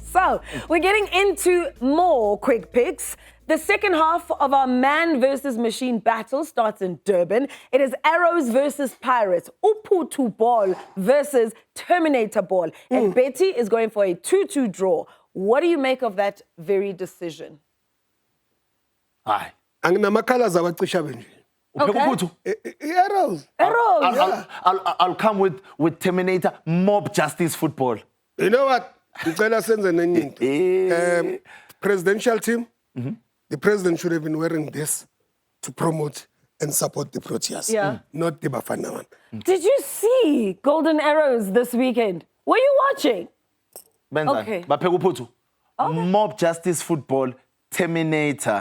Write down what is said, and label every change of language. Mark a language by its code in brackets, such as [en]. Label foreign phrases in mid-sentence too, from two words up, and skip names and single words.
[en] So, we're getting into more quick picks. The second half of our man versus machine battle starts in Durban. It is Arrows versus Pirates, Uputu Ball versus Terminator Ball. And Betty is going for a 2-2 draw. What do you make of that very decision? Aye. [zu] Anginamakhala zabacisha benje. [en] Okay. Arrows. Arrows. Yeah. I'll come with Terminator Mob Justice Football. You know what? [zu] Ngicela senze nenye into. [en] Presidential team, the president should have been wearing this to promote and support the Proteas. Yeah. Not the Bafana one. Did you see Golden Arrows this weekend? Were you watching? Okay. Okay. Mob Justice Football, Terminator.